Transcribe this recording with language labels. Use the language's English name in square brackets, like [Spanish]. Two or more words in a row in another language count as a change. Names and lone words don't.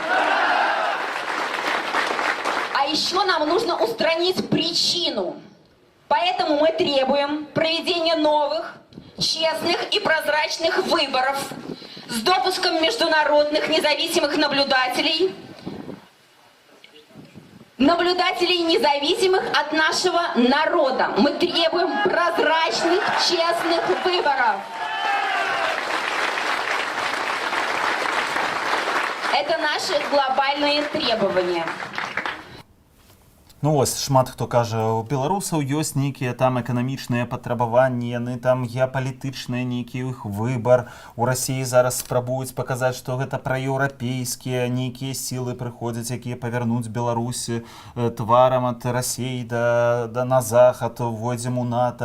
[Russian] А еще нам нужно устранить причину Поэтому мы требуем проведения новых, честных и прозрачных выборов с допуском международных независимых наблюдателей, независимых от нашего народа. Мы требуем прозрачных, честных выборов. Это наши глобальные требования. [Belarusian] Ну вось шмат хто кажа, у беларусаў ёсць нейкія там эканамічныя патрабаванні, яны там геапалітычныя, нейкі іх выбар. У Расіі зараз спрабуюць паказаць, што гэта праеўрапейскія нейкія сілы прыходзяць, якія павярнуць Беларусь тварам ад Расіі на захад, увойдзем у НАТО.